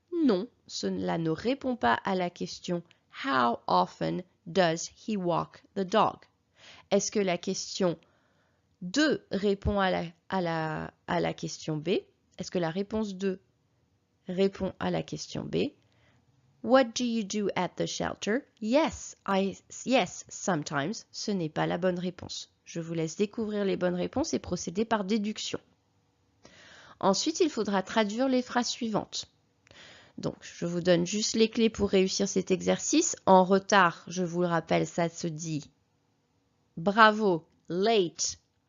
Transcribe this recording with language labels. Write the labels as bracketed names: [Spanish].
[French] Non, cela ne répond pas à la question [English] How often does he walk the dog? [French] Est-ce que la question 2 répond à la question B? Est-ce que la réponse 2 répond à la question B? [English] What do you do at the shelter? Yes, sometimes. [French] Ce n'est pas la bonne réponse. Je vous laisse découvrir les bonnes réponses et procéder par déduction. Ensuite, il faudra traduire les phrases suivantes. Donc, je vous donne juste les clés pour réussir cet exercice. En retard, je vous le rappelle, ça se dit bravo, late.